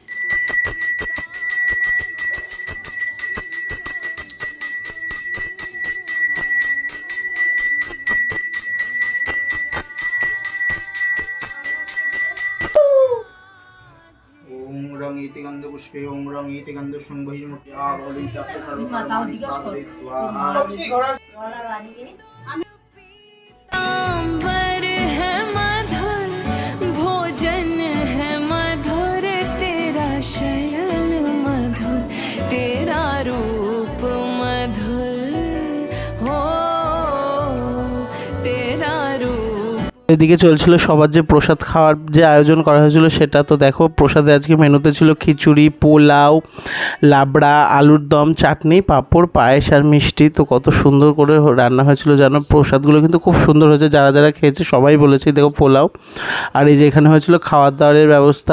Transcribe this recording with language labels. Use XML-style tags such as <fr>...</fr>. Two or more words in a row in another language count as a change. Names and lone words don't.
<sa>रंग इति गंध पुष्पे ओम रंग इति गंध शुंभहिर्मुखी आवली तत्व सर्वकर्माणि साधये स्वाहा।</sa> <hi>अंबर है मधुर, भोजन है मधुर, तेरा शयन मधुर, तेरा रूप मधुर हो, तेरा रूप।</hi> <bn>এদিকে চলছিল সবার যে প্রসাদ খাওয়ার যে আয়োজন করা হয়েছিল সেটা। তো দেখো প্রসাদে আজকে মেনুতে ছিল খিচুড়ি, পোলাও, লাবড়া, আলুর দম, চাটনি, পাঁপড়, পায়েস আর মিষ্টি। তো কত সুন্দর করে রান্না হয়েছিল জানো। প্রসাদগুলো কিন্তু খুব সুন্দর হয়েছে, যারা যারা খেয়েছে সবাই বলেছে। দেখো পোলাও, আর এই যে এখানে হয়েছিল খাওয়ার দাওয়ারের ব্যবস্থা।</bn>